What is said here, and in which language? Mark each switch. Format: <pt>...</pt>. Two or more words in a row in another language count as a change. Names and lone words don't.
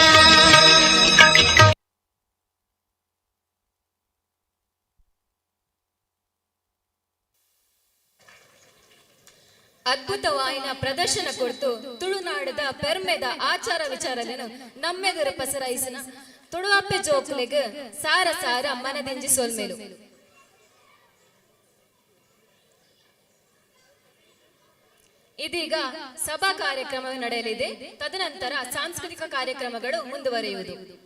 <tcy>ಅದ್ಭುತವಾಯಿನ ಪ್ರದರ್ಶನ ಕೊಡ್ತು ತುಳುನಾಡದ ಪೆರ್ಮೆದ ಆಚಾರ ವಿಚಾರలను ನಮ್ಮೆದುರ ಪಸರಾಯಿಸಿನ ತುಳುವಪ್ಪೆ ಜೋಕ್ಲೆಗ್ ಸಾರ ಸಾರ ಮನದಿಂಜಿ ಸೊಲ್ಮೆಲು ಇದೀಗ ಸಭಾ ಕಾರ್ಯಕ್ರಮ ನಡೆಯಲಿದೆ.</tcy> <kn>ತದನಂತರ ಸಾಂಸ್ಕೃತಿಕ ಕಾರ್ಯಕ್ರಮಗಳು ಮುಂದುವರಿಯುವುದು.</kn>